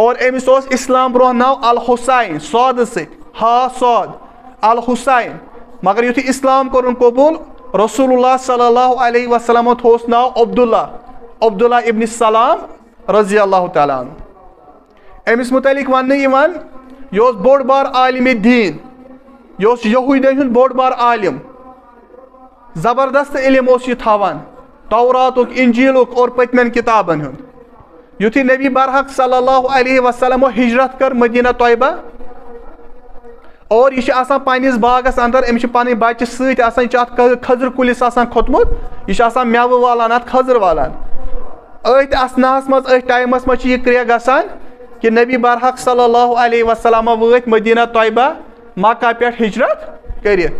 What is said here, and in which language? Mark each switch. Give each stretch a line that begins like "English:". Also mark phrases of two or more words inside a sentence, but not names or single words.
Kashmiri: और अमिस इस्लाम ब्रोह नाव अल हुसैन, सौद हा सौद अल हुसैन, मगर युथ इस्लाम कोर कबूल
Arabic: رسول الله صلى الله عليه وسلم
Kashmiri: थोस नाव अब्दुल्ला, अब्दुल्ला इब्न सलाम
Arabic: رضي الله تعالى عنه.
Kashmiri: अमिस मुतलिक वन यह बोड़ बार आलिम दीन, यह यहूदियन हुंद बोड़ बार आलिम, जबरदस्त इल्म यह थवान तौरातुक, इंजीलुक और पतमन किताबन हुंद। युथी नबी बरहक
Arabic: صلى الله عليه وسلم
Kashmiri: हिजरत कर मदीना तोयबा, और यह आसान पन्निस बागस अंदर, अमिस पन बच्चे सत आसान, यह खजर कुलिस आसान खोतमुत, यह मेव वालान, अत खजर वालान। अथ असनास मज, अथ टाइमस मज यह क्रिया गसान कि नबी बरहक
Arabic: صلى الله عليه وسلم
Kashmiri: वत मदीना तोयबा मक्का पे हिजरत करित।